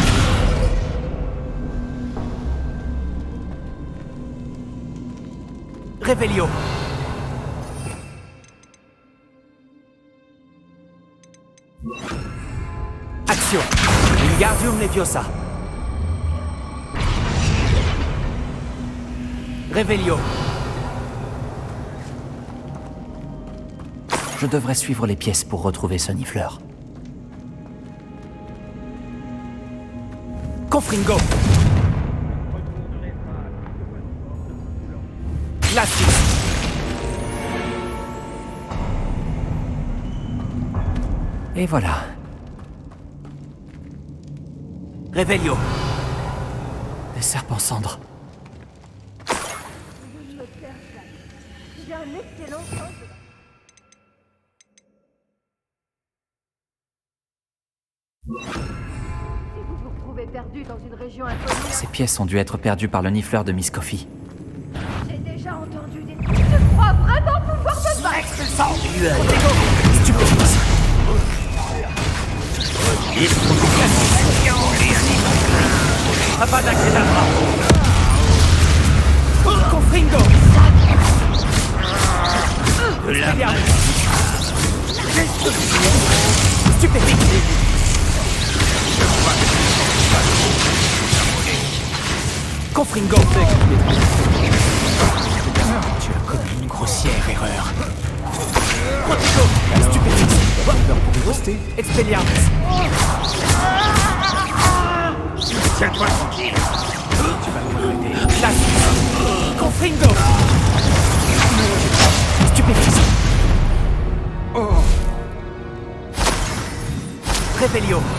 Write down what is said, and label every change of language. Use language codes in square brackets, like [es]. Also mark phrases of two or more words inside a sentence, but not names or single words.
[fr] Revelio. Action. Wingardium Leviosa. Revelio. Je devrais suivre les pièces pour retrouver Sonifleur. Confringo. Glacis. Et voilà. Revelio. Les serpents cendres. Perdu dans une région inconnue. Ces pièces ont dû être perdues par le nifleur de Miss Coffee. J'ai déjà entendu des... Je crois vraiment pouvoir te battre. Expulsant. Stupéfixe. Avada Kedavra. Confringo. Stupéfixe. Confringo. Tu as commis une grossière erreur. Protego. Stupéfixe. Restez. Expelliarmus. Tiens-toi tranquille. Tu vas me regretter. Glacis. Confringo. Stupéfixe. Revelio.